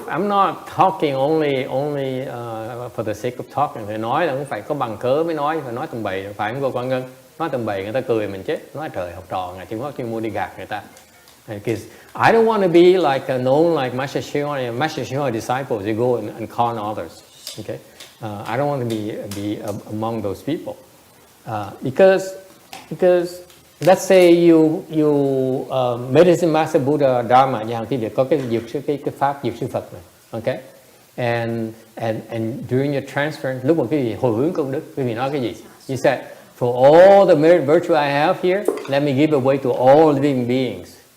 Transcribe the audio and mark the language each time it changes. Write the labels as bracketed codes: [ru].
[en] I'm not talking only for the sake of talking. [vi] Phải nói là cũng phải có bằng cớ mới nói, phải nói tầm bậy, phải không cô Quan Ngân? Nói tầm bậy người ta cười mình chết. Nói trời học trò ngài chuyên môn đi gạt người ta. [en] Because I don't want to be like known like Master Shihoy disciples. You go and con others. Okay, I don't want to be among those people because let's say you Medicine Master Buddha Dharma, [vi] nhà thì có cái pháp dược sư Phật này, [en] okay, and during your transference, [vi] lúc mà cái gì hồi hướng công đức, quý vị nói cái gì? [en] You said, for all the merit virtue I have here, let me give away to all living beings.